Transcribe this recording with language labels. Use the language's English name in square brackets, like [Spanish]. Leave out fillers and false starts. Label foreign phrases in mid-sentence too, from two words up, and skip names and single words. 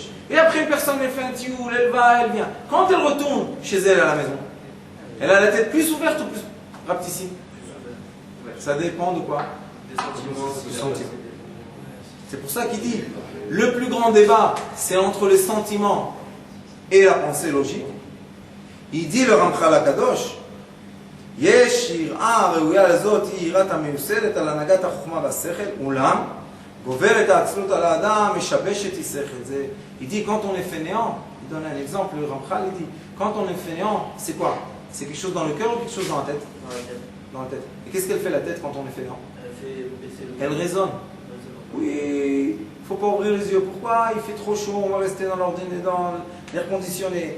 [French] Et après, une personne, elle fait un tioul, elle va, elle vient. Quand elle retourne chez elle à la maison, elle a la tête plus ouverte ou plus rapetissime? Ça dépend de quoi? Du sentiment. C'est pour ça qu'il dit, le plus grand débat, c'est entre les sentiments et la pensée logique. Il dit le Ramchal HaKadosh, [Hebrew] יש יראה ראויה לזאת היא יראת המיוסדת על הנהגת החוכמה והשכל, אולם גוברת העצלות על האדם, משבשת היא שכל. [French] Il dit quand on est fainéant, il donne un exemple, le Ramchal il dit, quand on est fainéant, c'est quoi? C'est quelque chose dans le cœur ou quelque chose dans la tête? Dans la tête. Et qu'est-ce qu'elle fait la tête quand on est fainéant? Elle fait baisser le. Elle raisonne. Oui, il ne faut pas ouvrir les yeux. Pourquoi? Il fait trop chaud, on va rester dans l'air conditionné.